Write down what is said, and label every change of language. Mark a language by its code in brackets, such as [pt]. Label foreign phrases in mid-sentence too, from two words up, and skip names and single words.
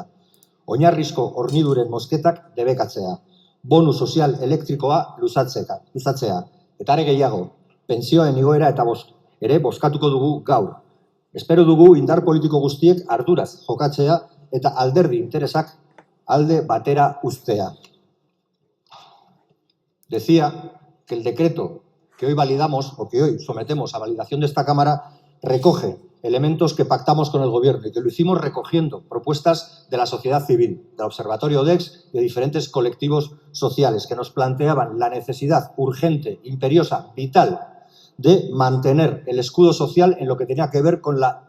[eu] Oinarrizko horniduren mozketak debekatzea. Bonu sozial elektrikoa luzatzea. Eta are gehiago, pentsioen igoera eta ere bozkatuko dugu gaur. Espero dugu indar politiko guztiek arduraz jokatzea eta alderdi interesak alde batera uztea. [es] Decía que el decreto que hoy validamos o que hoy sometemos a validación de esta Cámara recoge elementos que pactamos con el Gobierno y que lo hicimos recogiendo propuestas de la sociedad civil, del Observatorio ODEX y de diferentes colectivos sociales que nos planteaban la necesidad urgente, imperiosa, vital de mantener el escudo social en lo que tenía que ver con la